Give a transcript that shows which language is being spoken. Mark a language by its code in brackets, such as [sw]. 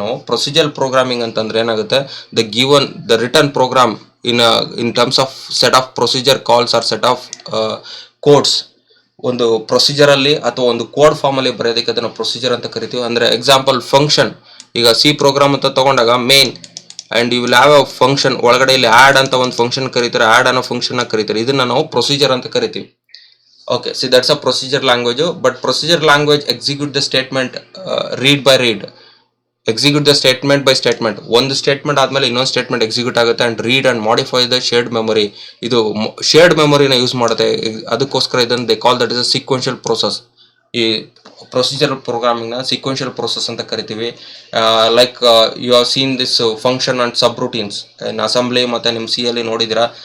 [kn] ನಾವು procedure programming ಅಂತಂದ್ರೆ ಏನಾಗುತ್ತೆ, [en] The return program in terms of set of procedure calls or set of codes. [kn] ಒಂದು ಪ್ರೊಸೀಜರಲ್ಲಿ ಅಥವಾ ಒಂದು ಕೋಡ್ ಫಾರ್ಮಲ್ಲಿ ಬರೆಯೋದಕ್ಕೆ ಅದನ್ನು ಪ್ರೊಸೀಜರ್ ಅಂತ ಕರಿತೀವಿ. ಅಂದರೆ ಎಕ್ಸಾಂಪಲ್ ಫಂಕ್ಷನ್. ಈಗ C ಪ್ರೋಗ್ರಾಮ್ ಅಂತ ತಗೊಂಡಾಗ main and [en] You will have a function. [kn] ಒಳಗಡೆ ಇಲ್ಲಿ ಆ್ಯಡ್ ಅಂತ ಒಂದು ಫಂಕ್ಷನ್ ಕರೀತಾರೆ, ಆ್ಯಡ್ ಅನ್ನೋ ಫಂಕ್ಷನ್ನ ಕರೀತಾರೆ. ಇದನ್ನು ನಾವು ಪ್ರೊಸೀಜರ್ ಅಂತ ಕರಿತೀವಿ. [en] Okay, see that's a procedure language, but procedure language execute the statement read by read, execute the statement by statement. [kn] ಒಂದು ಸ್ಟೇಟ್ಮೆಂಟ್ ಆದಮೇಲೆ ಇನ್ನೊಂದು ಸ್ಟೇಟ್ಮೆಂಟ್ ಎಕ್ಸಿಕ್ಯೂಟ್ ಆಗುತ್ತೆ. [en] And read and modify the shared memory. [kn] ಇದು ಶೇರ್ಡ್ ಮೆಮೊರಿನ use ಮಾಡುತ್ತೆ. ಅದಕ್ಕೋಸ್ಕರ ಇದನ್ನು [en] They call that is a sequential process. [kn] ಈ procedure ಪ್ರೋಗ್ರಾಮಿಂಗ್ನ sequential process ಅಂತ ಕರಿತೀವಿ. [en] like you have seen this function and subroutines in assembly [kn] ಮತ್ತು ನಿಮ್ಮ C ನೋಡಿದ್ದೀರಾ.